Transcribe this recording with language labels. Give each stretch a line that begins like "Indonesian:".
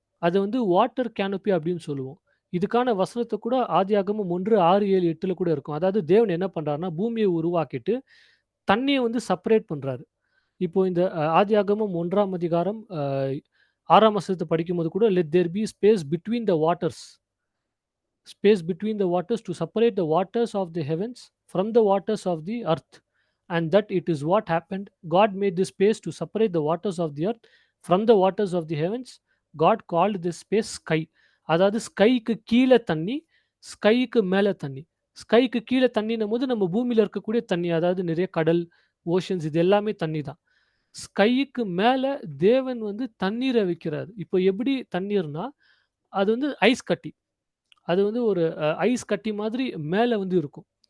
Tamil: அத வந்து water canopy அப்படின்னு சொல்லுவோம். இதுக்கான வசனத்த கூட ஆதியாகமம் 1, 6, 7, 8ல கூட இருக்கும். அதாவது தேவன் என்ன பண்றாருன்னா, பூமிய உருவாக்கிட்டு தண்ணீய வந்து செப்பரேட் பண்றாரு. இப்போ இந்த ஆதியாகமம் 1ஆம் அதிகாரம் 6ஆம் வசனத்த படிக்கும்போது கூட,
English: "Let there be space between the waters." Space between the waters to separate the waters of the heavens from the waters of the earth. And that it is what happened. God made this space to separate the waters of the earth from the waters of the heavens. God called this space sky.
Tamil: அதாவது ஸ்கைக்கு கீழ தண்ணி, ஸ்கைக்கு மேல தண்ணி. ஸ்கைக்கு கீழ தண்ணின்னும்போது நம்ம பூமியில இருக்கக்கூடிய தண்ணி. அதாவது நிறைய கடல், ஓஷன்ஸ் இது எல்லாமே தண்ணி தான். ஸ்கைக்கு மேல தேவன் வந்து தண்ணீர வைக்கிறாரு. இப்போ எப்படி தண்ணீர்னா, அது வந்து ஐஸ் கட்டி. அது வந்து ஒரு ஐஸ் கட்டி மாதிரி மேல வந்து இருக்கும்.